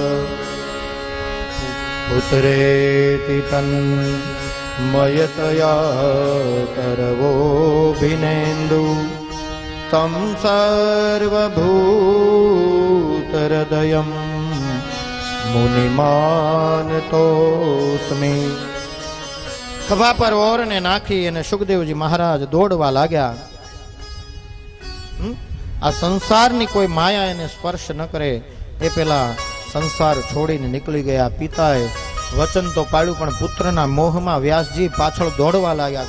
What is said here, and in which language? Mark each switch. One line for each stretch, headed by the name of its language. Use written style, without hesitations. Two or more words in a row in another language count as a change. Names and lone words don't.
Sanskrit: पुत्रेति तन्मयतया तरवोऽभिनेन्दु तं सर्वभूतहृदयं मुनिमानतोऽस्मि।
Gujarati: ખભા પર ઓર ને નાખી અને સુખદેવજી મહારાજ દોડવા લાગ્યા। આ સંસારની કોઈ માયા એને સ્પર્શ ન કરે એ પેલા સંસાર છોડીને નીકળી ગયા। પિતાએ વચન તો પાડ્યું પણ પુત્રના મોહમાં વ્યાસજી પાછળ દોડવા લાગ્યા।